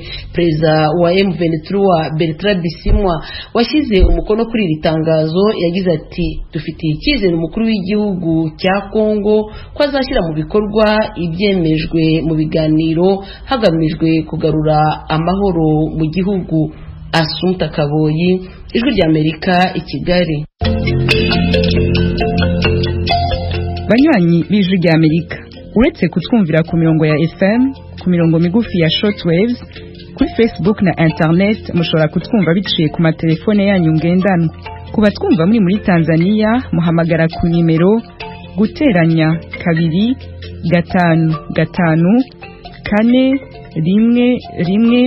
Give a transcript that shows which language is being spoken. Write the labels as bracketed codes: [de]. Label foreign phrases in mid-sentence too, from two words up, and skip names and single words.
[rw] Perezida wa M23 Bertrand Bisimwa washyize umukono kuri iri tangazo yagize ati dufitiye icyizere umukuru w'igihugu cya Kongo ko azashyira mu bikorwa ibyemejwe mu biganiro hagamijwe kugarura amahoro mu gihugu. Assunta Kaboyi, Ijwi ry'Amerika i Kigali. [rn] Banywanyi b'Ijwi ry'Amerika, uretse kutwumvira ku mirongo ya FM, ku mirongo migufi ya shortwaves, kuri Facebook na internet mushobora kutwumva biciye ku matelefone yanyu ngendanwa. Ku batwumva muri Tanzania muhamagara ku nimero guteranya 2 5 5 4 1